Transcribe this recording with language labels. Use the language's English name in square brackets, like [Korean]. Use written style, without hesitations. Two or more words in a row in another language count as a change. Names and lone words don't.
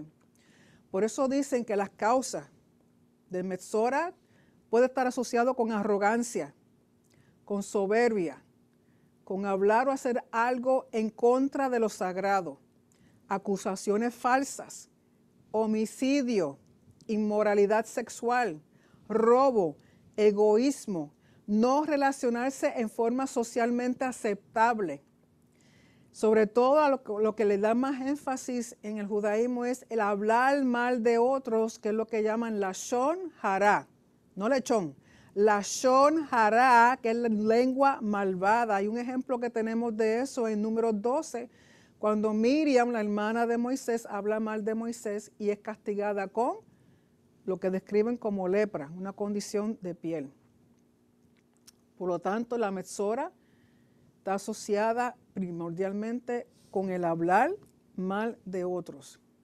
[Spanish] Por eso dicen que las causas de Metzora puede estar asociado con arrogancia, con soberbia, con hablar o hacer algo en contra de lo sagrado, acusaciones falsas, homicidio, inmoralidad sexual, robo, egoísmo, no relacionarse en forma socialmente aceptable. Sobre todo lo que le da más énfasis en el judaísmo es el hablar mal de otros, que es lo que llaman [Hebrew] לשון הרע. [Spanish] No lechón, [Hebrew] לשון הרע, [Spanish] que es la lengua malvada. Hay un ejemplo que tenemos de eso en Números 12, cuando Miriam, la hermana de Moisés, habla mal de Moisés y es castigada con lo que describen como lepra, una condición de piel. Por lo tanto, la Metzora está asociada primordialmente con el hablar mal de otros.